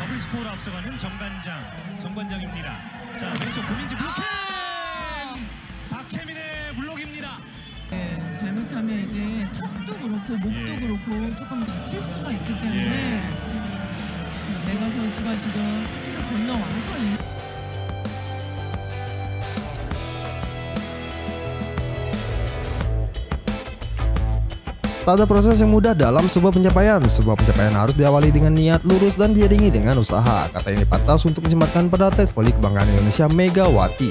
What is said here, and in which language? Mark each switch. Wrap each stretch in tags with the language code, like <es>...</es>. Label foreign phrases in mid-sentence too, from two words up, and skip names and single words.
<ko>더블 스코어로 앞서가는 정관장입니다. 자, 왼쪽 고민지 블로킹! 박혜민의 블록입니다. 네, 잘못하면 이게 턱도 그렇고 목도 예. 그렇고 조금 다칠 수가 있기 때문에 메가 선수가 지금 를 건너와서</ko> <id>Tak ada proses yang mudah dalam sebuah pencapaian. Sebuah pencapaian harus diawali dengan niat lurus dan diiringi dengan usaha. Kata ini pantas untuk disematkan pada atlet voli kebanggaan Indonesia Megawati.</id>